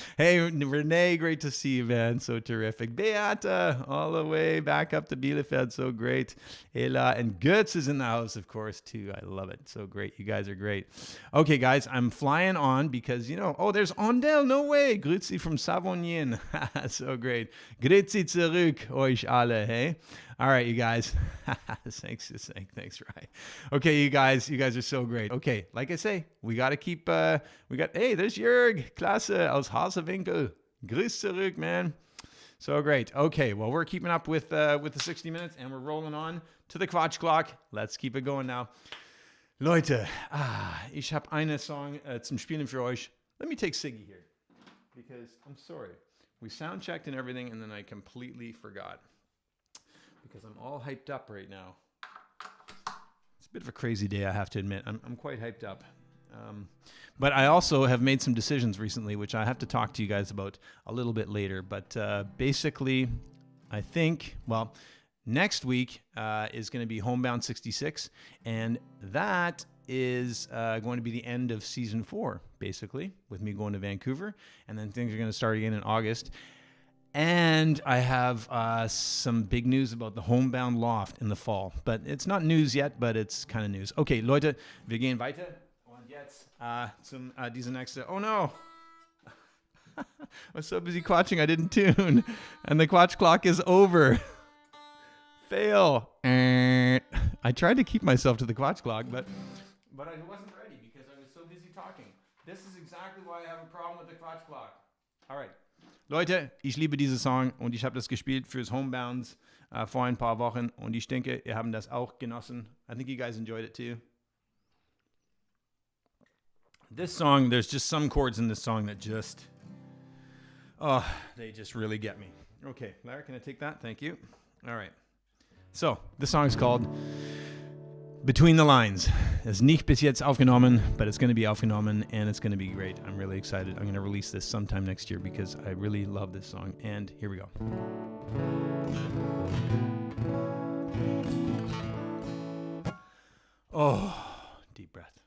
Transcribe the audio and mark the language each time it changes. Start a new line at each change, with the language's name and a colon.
English: Hey, Renee, great to see you, man. So terrific. Beata, all the way back up to Bielefeld. So great. Ella and Götz is in the house, of course, too. I love it. So great. You guys are great. Okay, guys, I'm flying on because, oh, there's Ondel. No way. Grüezi from Savonien. So great.
German: Grüezi zurück, euch alle, hey?
English: All right, you guys. Thanks, right? Okay, you guys are so great. Okay, like I say, we got to keep, hey, there's Jörg,
German: klasse, aus Hausewinkel. Grüß zurück,
English: man. So great. Okay, well, we're keeping up with the 60 minutes, and we're rolling on to the Quatschclock. Let's keep it going now.
German: Leute, ich habe eine Song zum Spielen für euch.
English: Let me take Siggy here, because I'm sorry. We sound checked and everything, and then I completely forgot. Because I'm all hyped up right now. It's a bit of a crazy day, I have to admit. I'm quite hyped up. But I also have made some decisions recently, which I have to talk to you guys about a little bit later. But basically, I think, well, next week is going to be Homebound 66, and that is going to be the end of season 4, basically, with me going to Vancouver, and then things are going to start again in August. And I have some big news about the Homebound Loft in the fall, but it's not news yet, but it's kind of news.
German: Okay, Leute, wir gehen weiter. Und jetzt zum diese nächste.
English: Oh no! I was so busy quatching, I didn't tune, and the quatch clock is over. Fail. I tried to keep myself to the quatch clock, but I wasn't ready because I was so busy talking. This is exactly why I have a problem with the quatch clock. All right.
German: Leute, ich liebe diese Song und ich habe das gespielt fürs Homebounds vor ein paar Wochen und ich denke, ihr habt das auch genossen.
English: I think you guys enjoyed it too. This song, there's just some chords in this song that just, they just really get me. Okay, Larry, can I take that? Thank you. All right. So, this song is called Between the Lines. It's
German: nicht bis jetzt aufgenommen,
English: but it's going to be
German: aufgenommen,
English: and it's going to be great. I'm really excited. I'm going to release this sometime next year because I really love this song. And here we go. Oh, deep breath.